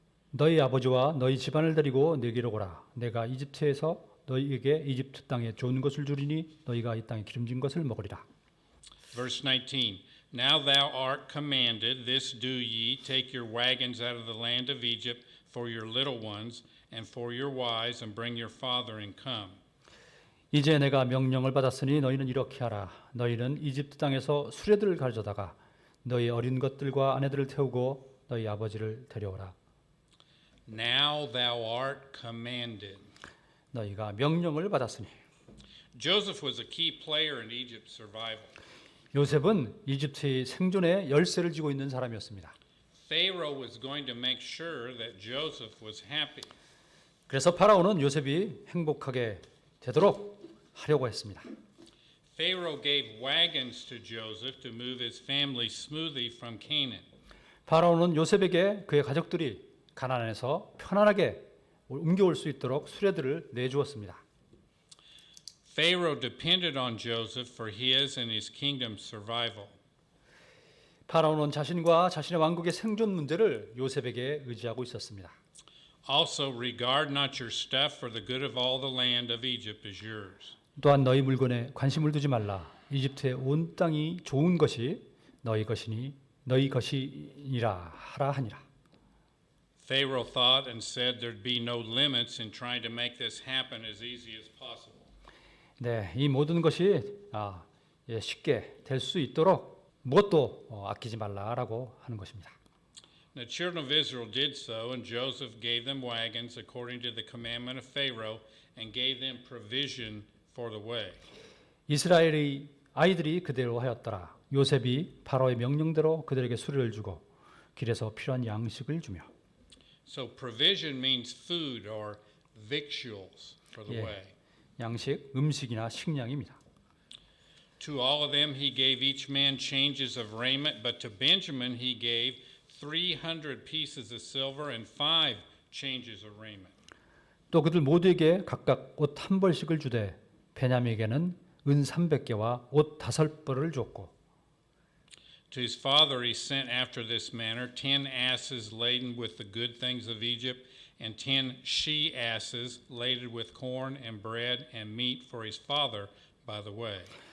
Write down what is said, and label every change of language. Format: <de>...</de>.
<ko>너희 아버지와 너희 집안을 데리고 내게로 오라. 내가 이집트에서 너희에게 이집트 땅에 좋은 것을 주리니 너희가 이 땅에 기름진 것을 먹으리라.</ko> <en>Verse 19. Now thou art commanded, this do ye, take your wagons out of the land of Egypt for your little ones and for your wives, and bring your father and come.</en> <ko>이제 내가 명령을 받았으니 너희는 이렇게 하라. 너희는 이집트 땅에서 수레들을 가져다가 너희 어린 것들과 아내들을 태우고 너희 아버지를 데려오라.</ko> <en>Now thou art commanded.</en> <ko>너희가 명령을 받았으니.</ko> <en>Joseph was a key player in Egypt's survival.</en> <ko>요셉은 이집트의 생존에 열쇠를 쥐고 있는 사람이었습니다.</ko> <en>Pharaoh was going to make sure that Joseph was happy.</en> <ko>그래서 파라오는 요셉이 행복하게 되도록 하려고 했습니다.</ko> <en>Pharaoh gave wagons to Joseph to move his family smoothly from Canaan.</en> <ko>파라오는 요셉에게 그의 가족들이 가나안에서 편안하게 옮겨올 수 있도록 수레들을 내주었습니다.</ko> <en>Pharaoh depended on Joseph for his and his kingdom's survival.</en> <ko>파라오는 자신과 자신의 왕국의 생존 문제를 요셉에게 의지하고 있었습니다.</ko> <en>Also regard not your stuff, for the good of all the land of Egypt is yours.</en> <ko>또한 너희 물건에 관심을 두지 말라. 이집트의 온 땅이 좋은 것이 너희 것이니라 하라 하니라.</ko> <en>Pharaoh thought and said there'd be no limits in trying to make this happen as easy as possible.</en> <ko>이 모든 것이 쉽게 될 수 있도록 무엇도 아끼지 말라라고 하는 것입니다.</ko> <en>The children of Israel did so, and Joseph gave them wagons according to the commandment of Pharaoh, and gave them provision for the way.</en> <ko>이스라엘의 아이들이 그대로 하였더라. 요셉이 파라오의 명령대로 그들에게 수레를 주고 길에서 필요한 양식을 주며.</ko> <en>So provision means food or victuals for the way.</en> <ko>양식, 음식이나 식량입니다.</ko> <en>To all of them he gave each man changes of raiment, but to Benjamin he gave 300 pieces of silver and 5 changes of raiment.</en> <ko>또 그들 모두에게 각각 옷 한 벌씩을 주되 베냐민에게는 은 300개와 옷 5벌을 줬고</ko> <en>To his father he sent after this manner 10 asses laden with the good things of Egypt, and 10 she-asses laden with corn and bread and meat for his father by the way.</en>